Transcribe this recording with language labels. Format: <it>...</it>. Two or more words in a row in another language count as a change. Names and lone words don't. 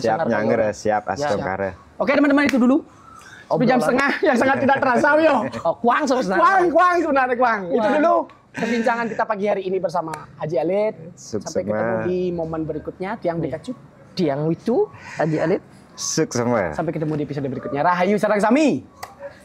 <ban>siap nyangger siap astungkara</ban> <id>oke teman-teman itu dulu Tapi jam setengah yang sangat tidak terasa, yo. Kuang sebenarnya. Kuang sebenarnya, Kuang. Itu dulu perbincangan kita pagi hari ini bersama Haji Alit. Sampai ketemu di momen berikutnya, Tiang Bekacu. Tiang Witu, Haji Alit. Sukses semua. Sampai ketemu di episode berikutnya.</id> <ban>Rahayu sarang sami.</ban>